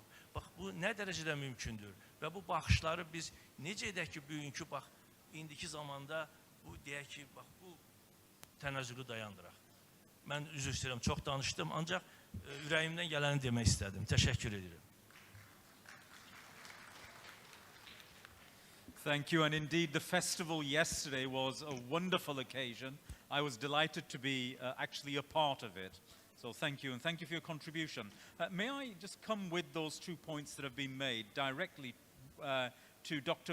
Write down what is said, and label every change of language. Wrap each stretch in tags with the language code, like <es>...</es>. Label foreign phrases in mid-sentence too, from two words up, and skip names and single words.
<az>Bax, bu nə dərəcədə mümkündür və bu baxışları biz necə edək ki, bugünkü, bax, indiki zamanda bu, deyək ki, bax, bu tənəzzülü dayandıraq. Mən üzr istəyirəm, çox danışdım, ancaq ürəyimdən gələni demək istədim. Təşəkkür edirəm.</az> <en>Thank you, and indeed the festival yesterday was a wonderful occasion. I was delighted to be actually a part of it. So thank you, and thank you for your contribution. May I just come with those 2 points that have been made directly to Dr.</en>